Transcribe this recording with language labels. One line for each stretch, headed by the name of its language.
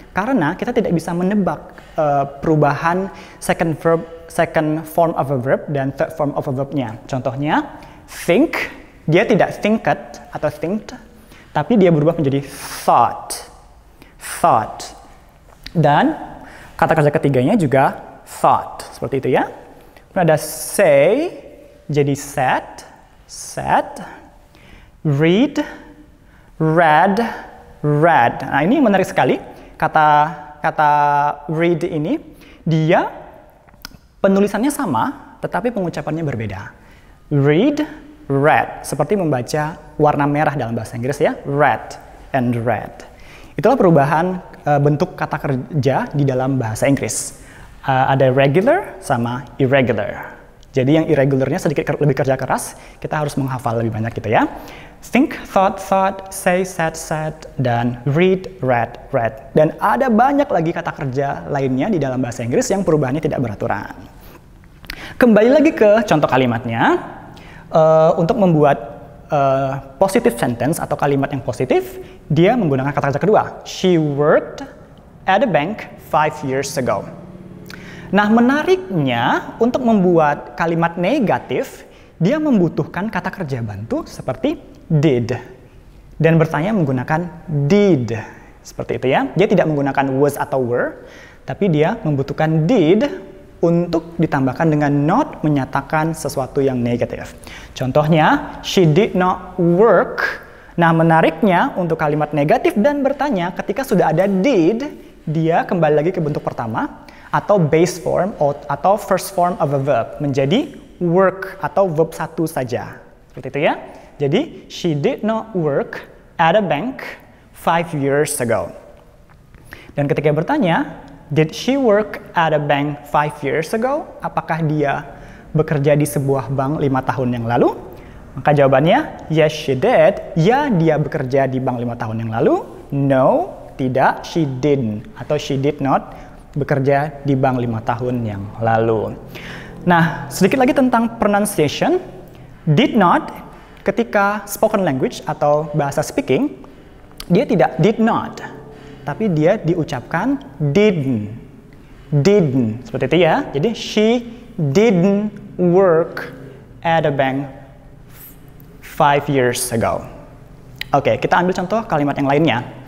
Indonesian: Karena kita tidak bisa menebak perubahan
English: second form of a verb
Indonesian: dan
English: third form of a verb-
Indonesian: nya. Contohnya, think, dia tidak thinked atau thinked, tapi dia berubah menjadi thought, thought. Dan kata kerja ketiganya juga thought, seperti itu ya. Kemudian ada
English: say,
Indonesian: jadi
English: said, said, read, read, read.
Indonesian: Nah, ini menarik sekali. Kata read ini, dia penulisannya sama, tetapi pengucapannya berbeda. Read, read, seperti membaca warna merah dalam bahasa Inggris ya, red and red. Itulah perubahan bentuk kata kerja di dalam bahasa Inggris. Ada regular sama irregular. Jadi yang irregularnya sedikit lebih kerja keras, kita harus menghafal lebih banyak gitu ya.
English: Think, thought, thought, say, said, said,
Indonesian: dan
English: read, read, read.
Indonesian: Dan ada banyak lagi kata kerja lainnya di dalam bahasa Inggris yang perubahannya tidak beraturan. Kembali lagi ke contoh kalimatnya. Untuk membuat
English: positive sentence
Indonesian: atau kalimat yang positif, dia menggunakan kata kerja kedua.
English: She worked at a bank 5 years ago.
Indonesian: Nah, menariknya untuk membuat kalimat negatif, dia membutuhkan kata kerja bantu seperti did. Dan bertanya menggunakan did. Seperti itu ya. Dia tidak menggunakan was atau were, tapi dia membutuhkan did untuk ditambahkan dengan not menyatakan sesuatu yang negatif. Contohnya,
English: she did not work.
Indonesian: Nah, menariknya untuk kalimat negatif dan bertanya, ketika sudah ada did, dia kembali lagi ke bentuk pertama atau
English: base form
Indonesian: atau
English: first form of a verb
Indonesian: menjadi work atau verb satu saja. Seperti itu ya. Jadi,
English: she did not work at a bank 5 years ago.
Indonesian: Dan ketika bertanya,
English: did she work at a bank 5 years ago?
Indonesian: Apakah dia bekerja di sebuah bank 5 tahun yang lalu? Maka jawabannya,
English: yes she did.
Indonesian: Ya, dia bekerja di bank 5 tahun yang lalu. No, tidak,
English: she didn't.
Indonesian: Atau
English: she did not
Indonesian: bekerja di bank 5 tahun yang lalu. Nah, sedikit lagi tentang pronunciation. Did not, ketika
English: spoken language
Indonesian: atau bahasa speaking, dia tidak
English: did not.
Indonesian: Tapi dia diucapkan didn't. Didn't. Seperti itu ya. Jadi,
English: she didn't work at a bank 5 years ago.
Indonesian: Oke, kita ambil contoh kalimat yang lainnya.